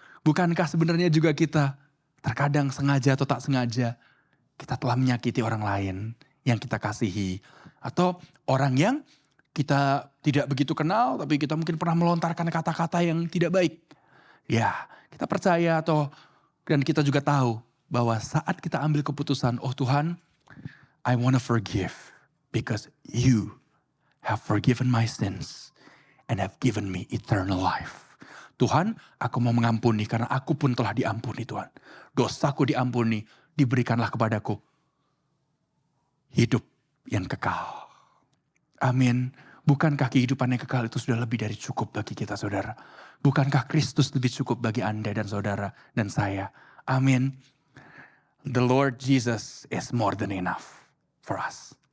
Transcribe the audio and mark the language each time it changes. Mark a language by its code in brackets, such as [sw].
[id] Bukankah sebenarnya juga kita terkadang sengaja atau tak sengaja kita telah menyakiti orang lain yang kita kasihi. Atau orang yang kita tidak begitu kenal tapi kita mungkin pernah melontarkan kata-kata yang tidak baik. Ya kita percaya dan kita juga tahu bahwa saat kita ambil keputusan, oh Tuhan I want to forgive. [en] Because you have forgiven my sins and have given me eternal life. [id] Tuhan, aku mau mengampuni karena aku pun telah diampuni Tuhan. Dosaku diampuni, diberikanlah kepadaku hidup yang kekal. Amin. Bukankah kehidupan yang kekal itu sudah lebih dari cukup bagi kita saudara? Bukankah Kristus lebih cukup bagi Anda dan saudara dan saya? Amin. [en] The Lord Jesus is more than enough for us.